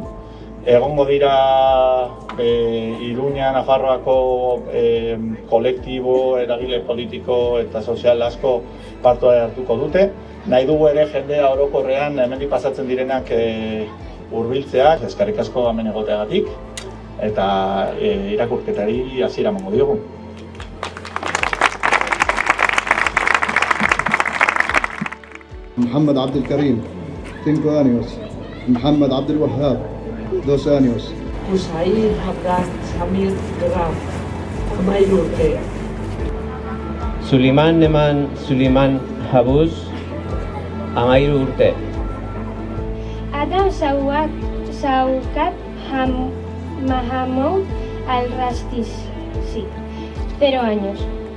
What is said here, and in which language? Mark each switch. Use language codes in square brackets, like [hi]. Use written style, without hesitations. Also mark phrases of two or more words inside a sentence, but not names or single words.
[eu] Egongo dira Iruña, Nafarroako kolektibo, eragile politiko eta sozial asko parte hartuko dute. Nahi dugu ere jendea orokorrean hemendik pasatzen direnak hurbiltzea, eskerrik asko hemen egoteagatik, eta irakurketari hasiera emango diogu. [es] محمد عبد الكريم 5 años. محمد عبد الوهاب 2 años. [eu] Usaid Abdal Samir Graf, 3 urte. Suleiman Neman Suleiman Habuz, 13 urte. [es] Adam Saukat Mahamoud al-Rastisi, 0 años.